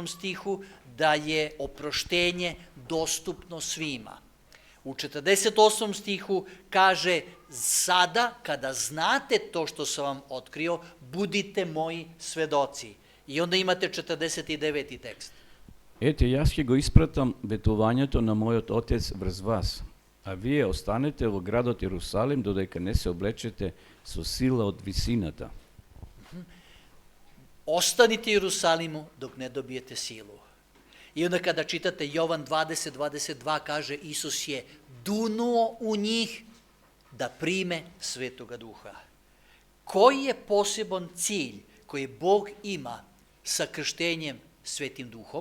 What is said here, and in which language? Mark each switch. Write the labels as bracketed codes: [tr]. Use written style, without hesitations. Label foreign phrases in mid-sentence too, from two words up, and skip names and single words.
[sr] stihu, da je oproštenje dostupno svima. U 48. stihu kaže: sada kada znate to što sam vam otkrio, budite moji svedoci. I onda imate 49. tekst. [mk] Ете, јас ќе го испратам ветувањето на мојот Отец врз вас, а вие останете во градот Јерусалим додека не се облечете со сила од висината. [sr] Ostanite u Jerusalimu dok ne dobijete silu. I onda kada čitate Jovan 20:22 kaže: Isus je dunuo u njih da prime Svetoga Duha. Koji je poseban cilj koji Bog ima sa krštenjem Svetim Duhom?